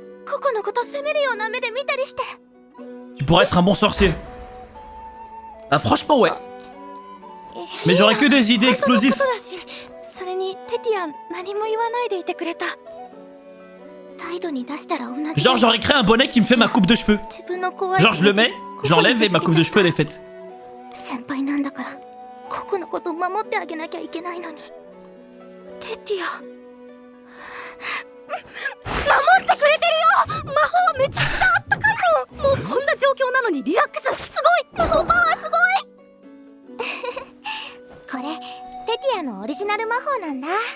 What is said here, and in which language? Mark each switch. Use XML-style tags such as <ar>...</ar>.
<ja>ココのこと責めるような目で見たりして。</ja> <fr>Tu pourrais être un bon sorcier. Ah, franchement, ouais. Mais j'aurais que des idées</fr> <ja>本当の</ja> <fr>explosives.</fr> <ja>ことだし、それにテティアン何も言わないでいてくれた。態度に出したら同じ。</ja> <fr>Genre, j'aurais créé un bonnet qui me fait ma coupe de cheveux.</fr> <ja>自分の怖い。</ja> <fr>Genre, je le mets, je l'enlève et ma coupe de cheveux, elle est faite.</fr> <ja>先輩なんだからココのこと守ってあげなきゃいけないのに。テティア守ってくれてるよ。魔法めちゃくちゃあったかいの。もうこんな状況なのにリラックス。すごい魔法パワーすごいこれテティアのオリジナル魔法なんだ。</ja>